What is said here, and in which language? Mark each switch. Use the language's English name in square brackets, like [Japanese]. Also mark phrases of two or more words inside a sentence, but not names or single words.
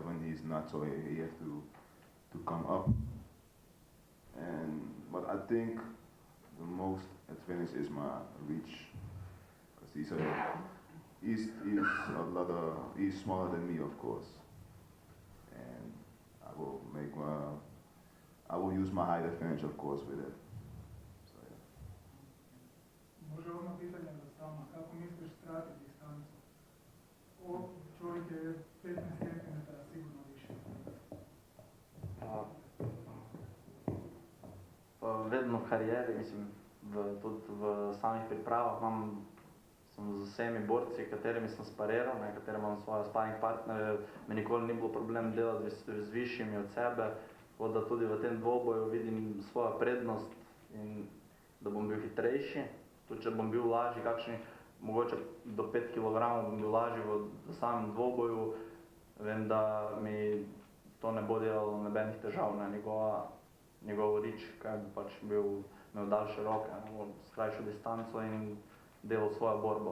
[English] He's not, so he has to come up. But I think the most advantage is my reach, because he's smaller than me, of course, and I will use my height advantage, of course, with it. So, yeah. [Croatian] Može ono pitanje za Sama, kako misliš trati distancu? Čovjek je 15 cm sigurno više. [Slovenian] Vedno v karijeri, mislim, tudi v samih pripravah sem z vsemi borci, katerimi sem spariral, katerimi imam svoje sparring partnerje, mi nikoli ni bilo problem delati z višjimi od sebe, tako da tudi v tem dvoboju vidim svojo prednost in da bom bil hitrejši, tudi če bom bil lažji, kakšni, mogoče do 5 kg bom bil lažji v samem dvoboju, vem, da mi to ne bo delalo nobenih težav na njegov rič, kaj bi pač imel daljše roke, skrajšal distanco in delal svojo borbo.